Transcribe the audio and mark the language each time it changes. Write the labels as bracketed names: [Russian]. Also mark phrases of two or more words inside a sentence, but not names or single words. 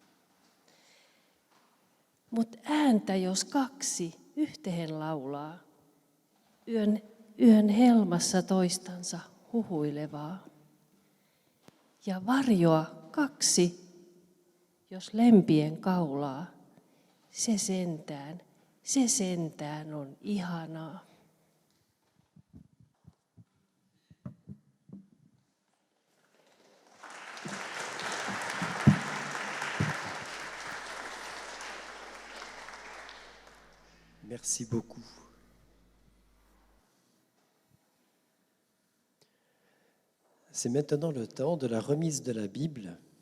[Finnish] Mut ääntä jos kaksi yhteen laulaa, yön helmassa toistansa huhuilevaa. Ja varjoa kaksi, jos lempien kaulaa, se sentään on ihanaa. [French] Merci beaucoup. C'est maintenant le temps de la remise de la Bible.